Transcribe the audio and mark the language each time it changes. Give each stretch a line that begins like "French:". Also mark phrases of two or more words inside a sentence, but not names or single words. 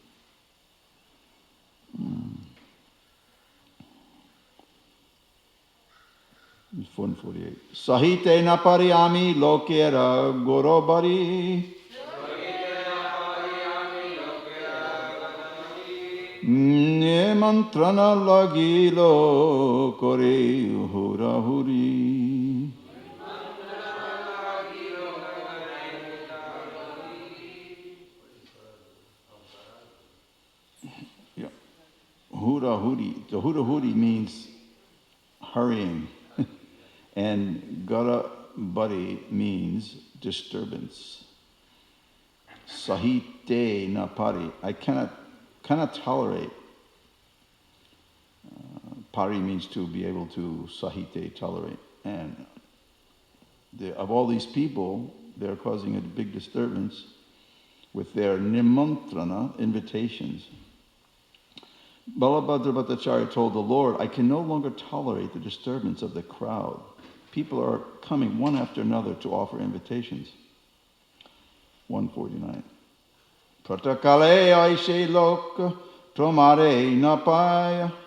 English: 448.
Bangla: সহিতে না পারিয়ামি লোকের গড়বড়ি. নিমন্ত্রণ লাগিলো করে হুড়া হুড়ি.
English: Yeah.
Bangla: হুড়া হুড়ি.
English: The
Bangla: হুড়া হুড়ি
English: means hurrying. And
Bangla: গড় বড়ি
English: means disturbance.
Bangla: সহিতে না পারি.
English: I cannot tolerate. Pari means to be able to sahite, tolerate. And of all these people, they're causing a big disturbance with their nimantrana, invitations. Balabhadra Bhattacharya told the Lord, I can no longer tolerate the disturbance of the crowd. People are coming one after another to offer invitations. 149.
Bangla: প্রাতঃকালে আইসে লোক তোমারে নাপায়.